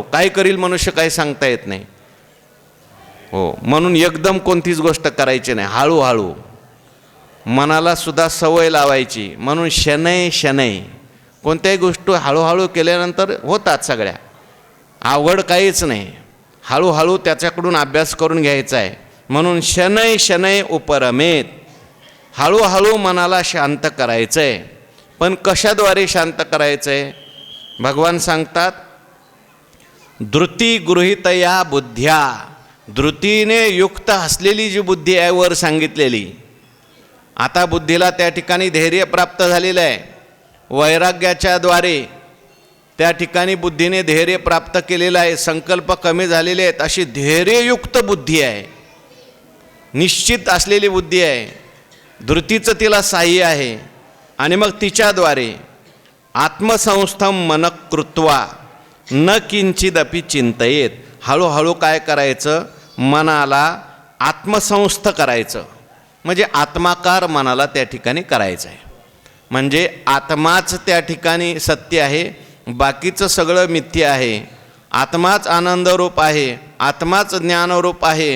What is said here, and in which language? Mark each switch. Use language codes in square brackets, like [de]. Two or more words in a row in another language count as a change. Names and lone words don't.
[mr] काय करील मनुष्य काही सांगता येत नाही. हो, म्हणून एकदम कोणतीच गोष्ट करायची नाही. हळूहळू मनाला सुद्धा सवय लावायची. म्हणून [sa] शनै शनै [mr] कोणत्याही गोष्टी हळूहळू केल्यानंतर होतात सगळ्या. अवघड काहीच नाही. हळूहळू त्याच्याकडून अभ्यास करून घ्यायचा आहे. [sa] म्हणून शनै शनै उपरमेत, [mr] हळूहळू मनाला शांत करायचं आहे. पण कशाद्वारे शांत करायचं आहे? भगवान सांगतात [sa] धृती गृहीतया बुद्ध्या, [mr] धृतीने युक्त असलेली जी बुद्धी आहे वर सांगितलेली. आता बुद्धीला त्या ठिकाणी धैर्य प्राप्त झालेलं आहे. वैराग्याच्या द्वारे त्या ठिकाणी बुद्धीने धैर्य प्राप्त केलेलं आहे. संकल्प कमी झालेले आहेत. अशी धैर्ययुक्त बुद्धी आहे, निश्चित असलेली बुद्धी आहे. धृतीचं तिला साह्य आहे. आणि मग तिच्याद्वारे [sa] आत्मसंस्थम मन कृत्वा न किंचिदपि चिंतयेत, [mr] हळूहळू काय करायचं? मनाला आत्मसंस्थ करायचं. म्हणजे आत्माकार मनाला त्या ठिकाणी करायचं आहे. म्हणजे आत्माच त्या ठिकाणी सत्य आहे, बाकीचं सगळं मिथ्य आहे. आत्माच आनंदरूप आहे, आत्माच ज्ञानरूप आहे.